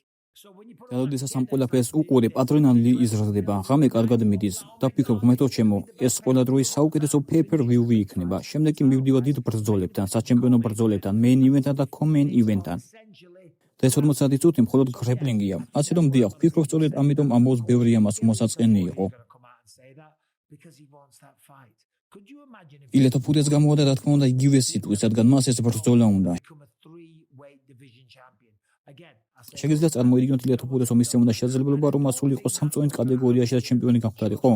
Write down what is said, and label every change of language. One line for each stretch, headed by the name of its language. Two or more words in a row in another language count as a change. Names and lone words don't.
Georgian: როდესაც ამ ყველაფერს უყურებ, ადრენალინი იზრდება, ღამე კარგად მიდის და ვფიქრობ, ღმერთო ჩემო, ეს ყველა დროის საუკეთესო pay-per-view იქნება. შემდეგ კი მივდივარ დიდ ბრძოლებთან, საჩემპიონო ბრძოლებთან,
English: main event-თან
Georgian: და
English: co-main event-თან.
Georgian: და ეს 40 წუთი მხოლოდ გრეპლინგია. ასე რომ დიახ, ვფიქრობ, სწორედ ამიტომ ამბობს ბევრი ამას მოსაწყენი იყო. ილია თოფურიას გამოვიდა რა თქმა უნდა იგივე სიტყვის, რადგან მას ეს ბრძოლა უნდა. შეგიძლიათ წარმოიდგინოთ ილია თოფურიას ომის უნდა შესაძლებლობა რომ ასულიყო სამწუხაროდ კატეგორიაში და ჩემპიონი გამხდარიყო?